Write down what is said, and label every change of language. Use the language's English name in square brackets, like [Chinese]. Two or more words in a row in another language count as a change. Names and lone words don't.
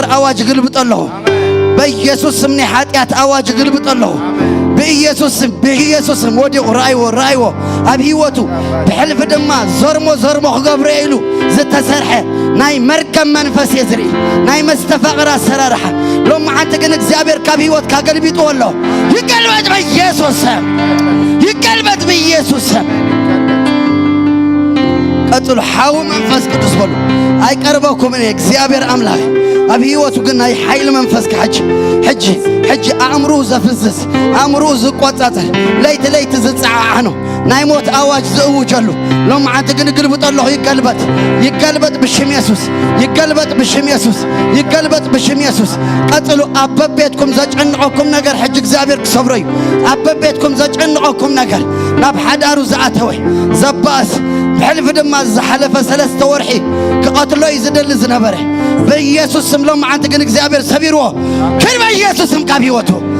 [Tigrinya] አዋጅ ግልብጥ ኣለኹ በኢየሱስ ስም ናይ ኃጢአት አዋጅ ግልብጥ ኣለኹ በኢየሱስ ስም ወዲቁ ራእይዎ ኣብ ህይወቱ ብሕልፊ ድማ ዘርሞ ክገብሮ ኢሉ ዝተሰርሐ ናይ መርገም መንፈስ የዝርኢ ናይ መስተፋቅር አሰራርሓ ሎማ ሓንቲ ግን እግዚአብሔር ካብ ህይወትካ ገልቢጡ ኣሎ ይገልበጥ በኢየሱስ ስም ይገልበጥ በኢየሱስ ስም ቀጥሉ ሓው መንፈስ ቅዱስ በሉ አይቀርበኩም እኔ እግዚአብሔር አምላክ ኣብ ህይወቱ ግን ናይ ኃይል መንፈስ ሕጂ አእምሮ ዘፍዝስ አእምሮ ዝቆጻጸር ለይቲ ዝጽዓዓኖ ናይ ሞት አዋጅ ዝእውጀሉ ሎም አንተ ግን ግልብጥ ኣለኹ ይገልበጥ ብሽም ኢየሱስ ይገልበጥ ብሽም ኢየሱስ ቀጥሉ አበቤትኩም ዘጨንቆኩም ነገር ሕጂ እግዚአብሔር ክሰብሮ እዩ አበቤትኩም ዘጨንቆኩም ነገር ናብ ሓዳሩ ዝኣተወ ዘባስ ብሕልፊ ድማ ዝሓለፈ 3 ወርሒ ክቐትሎ እዩ ዝደሊ ዝነበረ በኢየሱስ ስም ሎም አንተ ግን እግዚአብሔር ሰቢርዎ ክን በኢየሱስ ስም ካብ ህይወቱ